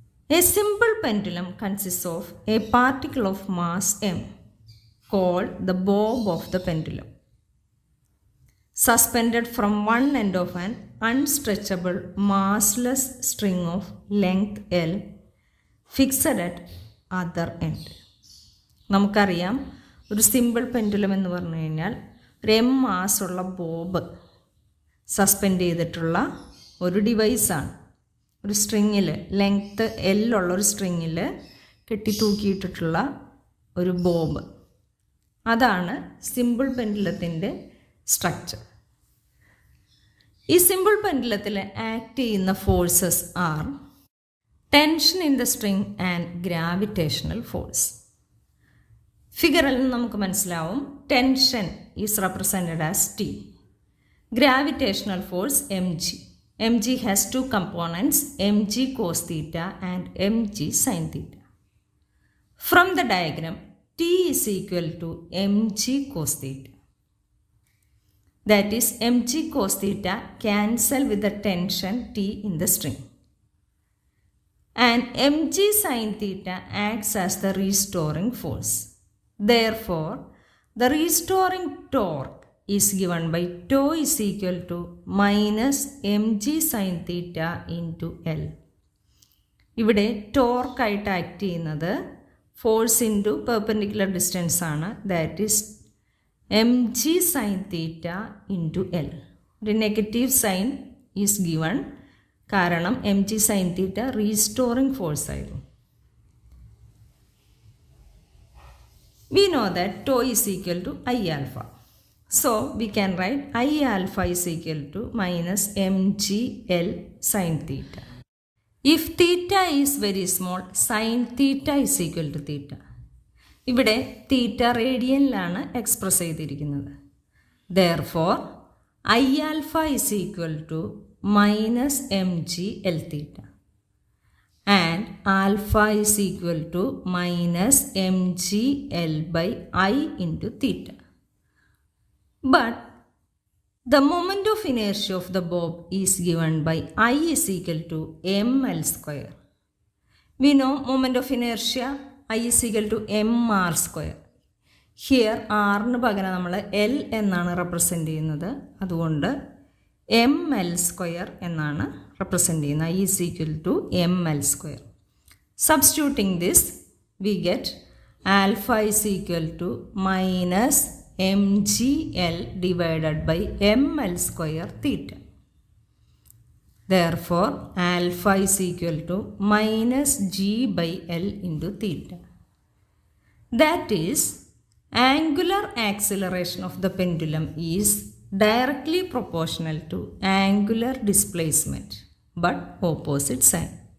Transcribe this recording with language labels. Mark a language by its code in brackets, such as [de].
[en] A simple pendulum consists of a particle of mass m called the bob of the pendulum, suspended from one end of an unstretchable massless string of length L fixed at other end. [ml] നമുക്കറിയാം, ഒരു simple pendulum എന്ന് പറഞ്ഞു കഴിഞ്ഞാൽ ഒരു M മാസുള്ള Bob suspend ചെയ്തിട്ടുള്ള ഒരു ഡിവൈസാണ്. ഒരു സ്ട്രിങ്ങിൽ length എല്ലുള്ള ഒരു സ്ട്രിങ്ങിൽ കെട്ടി തൂക്കിയിട്ടിട്ടുള്ള ഒരു ബോബ്. അതാണ് സിമ്പിൾ പെൻഡുലത്തിൻ്റെ സ്ട്രക്ചർ. ഈ സിമ്പിൾ പെൻഡുലത്തിൽ ആക്ട് ചെയ്യുന്ന [en] Forces are tension in the string and gravitational force. [ml] ഫിഗറിൽ നിന്ന് നമുക്ക് മനസ്സിലാവും, [en] Tension is represented as T, gravitational force m g. M g has two components, m g cos theta and m g sine theta. From the diagram T is equal to m g cos theta. That is, mg cos theta cancel with the tension T in the string. And mg sin theta acts as the restoring force. Therefore, the restoring torque is given by tau is equal to minus mg sin theta into L. [ml] ഇവിടെ torque ആയിട്ട് act ചെയ്യുന്നത് [en] force into perpendicular distance [ml] ആണ്. [en] That is m g sine theta into L. [ml] ഒരു [en] negative sign is given, [ml] കാരണം M G sine theta restoring force ആയിരുന്നു. [en] We know that tau is equal to I alpha. So we can write I alpha is equal to minus m g L sine theta. If theta is very small, sine theta is equal to theta. [ml] ഇവിടെ തീറ്റ റേഡിയനിലാണ് express ചെയ്തിരിക്കുന്നത്. [en] Therefore I alpha is equal to minus m g L theta and alpha is equal to minus m g L by I into theta. But the moment of inertia of the bob is given by I is equal to ml square. We know moment of inertia I is equal to mr square. [ml] Here ആറിന് പകരം നമ്മൾ L എന്നാണ് represent ചെയ്യുന്നത്. അതുകൊണ്ട് M L square എന്നാണ് represent ചെയ്യുന്നത്. [en] I is equal to m L square. Substituting this we get alpha is equal to minus m g L divided by m L square theta. Therefore, alpha is equal to minus g by L into theta. That is, angular acceleration of the pendulum is directly proportional to angular displacement, but opposite sign.